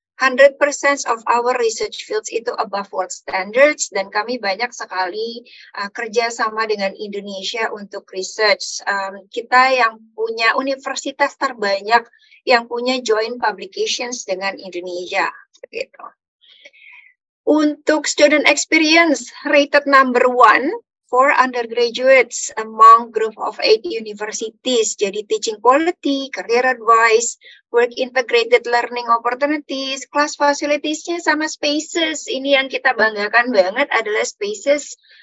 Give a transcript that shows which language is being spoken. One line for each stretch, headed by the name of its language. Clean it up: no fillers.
English: 100% of our research fields
Indonesian: itu
English: above world standards
Indonesian: dan kami banyak sekali kerja sama dengan Indonesia untuk research. Kita yang punya universitas terbanyak yang punya joint publications dengan Indonesia gitu.
English: Untuk student experience rated number 1 for undergraduates among group of 8 universities. Jadi teaching quality, career advice, work integrated learning opportunities, class facilities-nya sama spaces.
Indonesian: Ini yang kita banggakan banget adalah spaces.